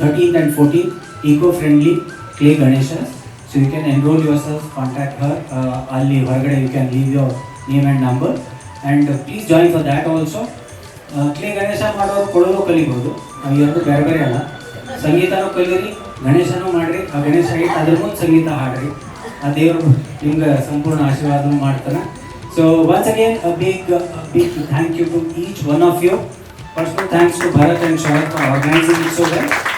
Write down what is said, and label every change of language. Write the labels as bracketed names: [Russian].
[English] 13th and 14th eco friendly clay Ganesha. So you can enroll yourself, contact her. [Kannada] Ali ಹೊರಗಡೆ [English] you can leave your name and number and please join for that also. [Kannada] Clay Ganesha ಮಾಡೋರು ಕೊಡೋರು ಕಲಿಬೋದು, ಎರಡು ಬೇರೆ ಬೇರೆ ಅಲ್ಲ. ಸಂಗೀತನೂ ಕಲೀರಿ, ಗಣೇಶನೂ ಮಾಡಿರಿ, ಆ ಗಣೇಶ ಇಟ್ಟು ಅದ್ರ ಮುಂದೆ ಸಂಗೀತ ಹಾಡ್ರಿ, ಆ ದೇವರು ನಿಮ್ಗೆ ಸಂಪೂರ್ಣ ಆಶೀರ್ವಾದ ಮಾಡ್ತಾನೆ. [English] So once again a big thank you to each one of you. Personal thanks to Bharat and Sharat for organizing it so well.